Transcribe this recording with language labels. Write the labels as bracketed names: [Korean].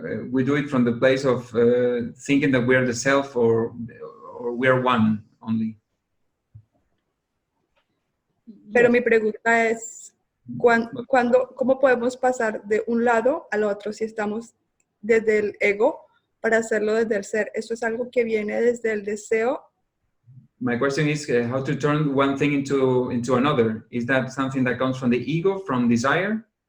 [English] We do it from the place of thinking that we are the self or we are one only. [Spanish] Pero mi pregunta es, ¿cómo podemos pasar de un lado al otro si estamos desde el ego para hacerlo desde el ser? ¿Eso es algo que viene desde el deseo? [English] My question is how to turn one thing into another. Is that something that comes from the ego, from desire?